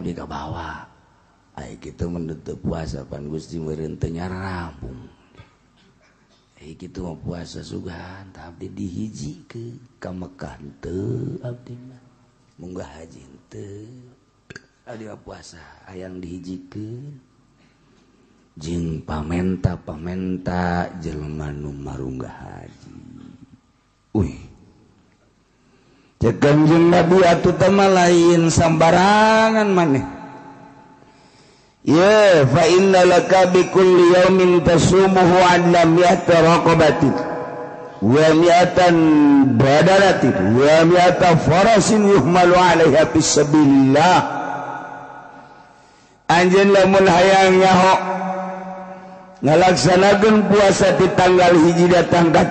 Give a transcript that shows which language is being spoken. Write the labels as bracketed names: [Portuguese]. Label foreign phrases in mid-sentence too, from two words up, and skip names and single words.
[Sundanese] abdi ka bawah ai kitu menutup puasa pan Gusti meureun teu nyarabung ai kitu mah puasa sugan tah abdi dihijikeun ka Mekah teu abdi mah munggah haji teu abdi mah puasa hayang dihijikeun jeung pamenta jelema nu marunggah haji cek Kangjeng Nabi atuh teh lain sambarangan maneh ya [Arabic] فإن لك بكل يوم تصومه عدل مائة رقبة ومائة بدنة ومائة فرس يحمل عليها في سبيل الله [Sundanese] anjeun lamun hayang nyaho ngalaksanakeun puasa di tanggal hiji datang ka